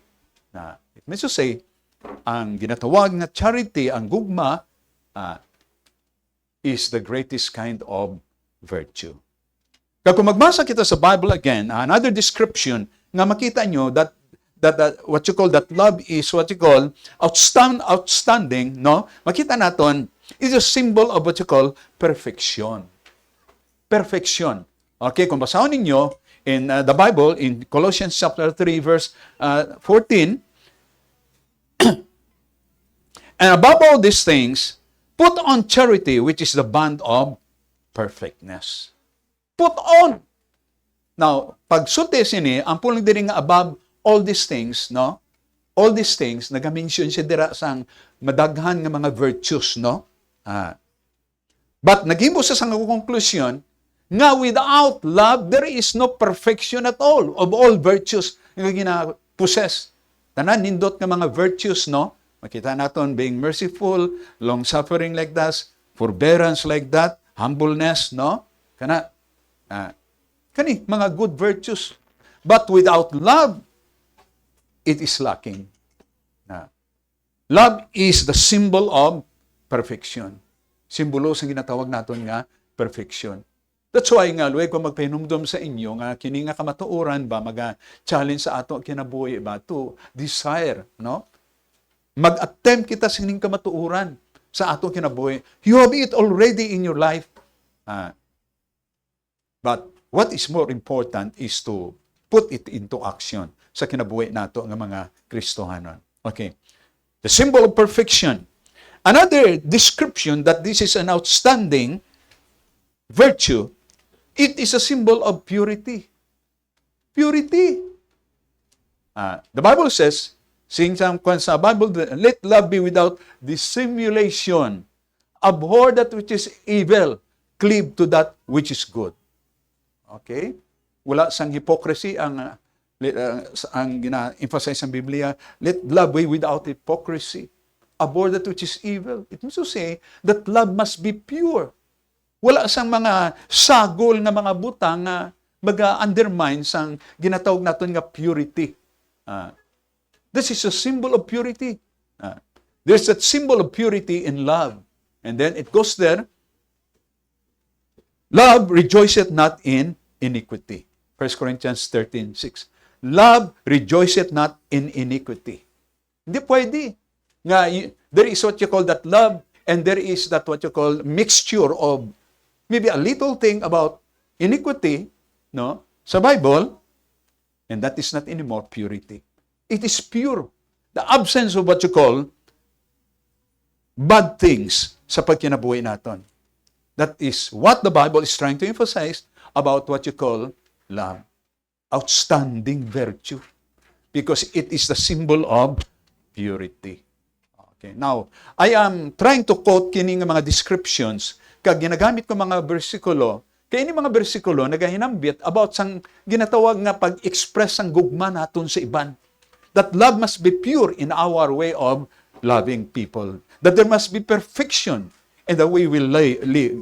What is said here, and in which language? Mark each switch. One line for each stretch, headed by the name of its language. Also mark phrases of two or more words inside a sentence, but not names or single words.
English: Na, it means to say,
Hiligaynon: ang ginatawag nga charity, ang gugma,
English: is the greatest kind of virtue.
Hiligaynon: Kung magbasa kita sa
English: Bible again, another description
Hiligaynon: nga makita nyo
English: that what you call that love is what you call outstanding, no?
Hiligaynon: Makita naton
English: is a symbol of what you call perfection. Perfection. Okay,
Hiligaynon: kung basahon ninyo
English: in the Bible in Colossians chapter 3 verse 14, and above all these things, put on charity, which is the bond of perfectness. Put on. Now,
Hiligaynon: pag sulti sini, ang pulang diri nga
English: above all these things,
Hiligaynon: no?
English: All these things,
Hiligaynon: nag-mention siya dira sang madaghan nga mga virtues, no?
English: But
Hiligaynon: naghimo sa sang
English: conclusion nga without love, there is no perfection at all of all virtues
Hiligaynon: nga gina-possess. Tanan, nindot nga mga virtues, no?
English: Makita naton being merciful, long-suffering like that, forbearance like that, humbleness, no?
Hiligaynon: Kani, mga
English: good virtues. But without love, it is lacking. Love is the symbol of perfection.
Hiligaynon: Simbolo sa ginatawag naton nga perfection.
English: That's why
Hiligaynon: nga, luwag ko magpahinumdum sa inyo nga kini nga kamatuoran ba, mag-challenge sa ato kinabuhi ba,
English: to desire,
Hiligaynon: no? Mag-attempt kita sa ining kamatuoran sa ato kinabuhi.
English: You have it already in your life. But what is more important is to put it into action
Hiligaynon: sa kinabuhi nato nga mga Kristohanon.
English: Okay. The symbol of perfection. Another description that this is an outstanding virtue, it is a symbol of purity. Purity. The Bible says, saying sa Bible, let love be without dissimulation. Abhor that which is evil. Cleave to that which is good. Okay?
Hiligaynon: Wala sang hypocrisy ang gina-emphasize ng Biblia.
English: Let love be without hypocrisy. Abhor that which is evil. It means to say that love must be pure.
Hiligaynon: Wala sang mga sagol nga mga butang nga mag-undermine sang ginatawag natin nga purity.
English: This is a symbol of purity. There's that symbol of purity in love. And then it goes there, love rejoiceth not in iniquity. 1 Corinthians 13:6. Love rejoiceth not in iniquity.
Filipino: Hindi pwede.
Hiligaynon: Nga,
English: there is what you call that love, and there is that what you call mixture of maybe a little thing about iniquity, no, sa Bible, and that is not anymore purity. It is pure. The absence of what you call bad things
Hiligaynon: sa pagkinabuhi natin.
English: That is what the Bible is trying to emphasize about what you call love. Outstanding virtue. Because it is the symbol of purity. Okay. Now, I am trying to quote
Hiligaynon: kini nga mga descriptions kag ginagamit ko mga bersikulo. Kaya ini mga bersikulo nagahinambit about sang ginatawag nga pag-express sang gugma naton sa iban.
English: That love must be pure in our way of loving people. That there must be perfection in the way we live.